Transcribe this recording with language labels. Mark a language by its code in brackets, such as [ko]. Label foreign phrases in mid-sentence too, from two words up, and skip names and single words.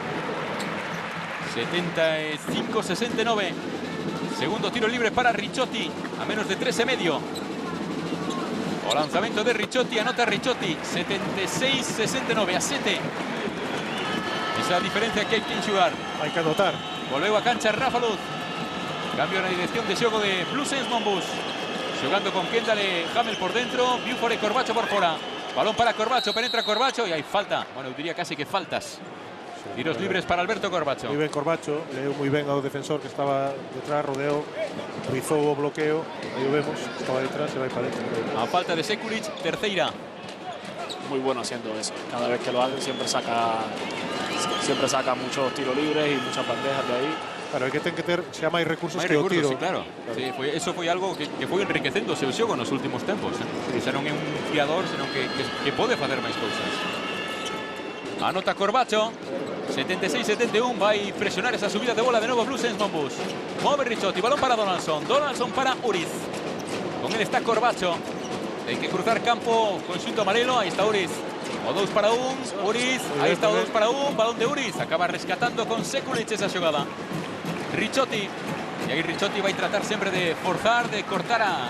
[es] 75-69. Segundo tiro libre para Ricciotti, a menos de 13,5. O lanzamiento de Ricciotti, anota Ricciotti. 76-69 a 7. Esa diferencia que hay que enxugar. Hay que anotar. [gl] Volveu a cancha Rafa Luz. Cambio na dirección de xogo de Blues Monbus. Xogando con Kendall e Hamel por dentro. Buford e Corbacho por fora. [es] Balón para Corbacho, penetra Corbacho y hay falta. [gl] Bueno, eu diría casi que faltas. [es] Tiros libres para Alberto Corbacho. Muy bien Corbacho, leo muy bien ao defensor que estaba detrás, rodeó, rizó o bloqueo. [gl] Aí o vemos, estaba detrás, se vai para dentro. A falta de Sekulic, terceira. [es] Muy bueno haciendo eso. Cada vez que lo hace siempre saca muchos tiros libres y muchas bandejas de ahí. [gl] Claro, [es] hay que [gl] ter xa máis recursos Máis que o tiro. Sí, claro. Sí, eso foi algo que foi enriquecendo o seu xogo nos últimos tempos. Xa non é un fiador, senón que pode facer máis cousas. Anota Corbacho. [es] 76-71, va a presionar esa subida de bola de nuevo Blues Monbus. Move Ricciotti, balón para Donaldson. Donaldson para Uriz. Con él está Corbacho. Hay que cruzar campo, [gl] conjunto amarelo. [es] Ahí está Uriz. O 2 para 1, Uriz. Ahí está o 2 para 1, balón de Uriz. Acaba rescatando con Sekulic esa jugada. Ricciotti. Y ahí Ricciotti va a tratar siempre de forzar, de cortar a...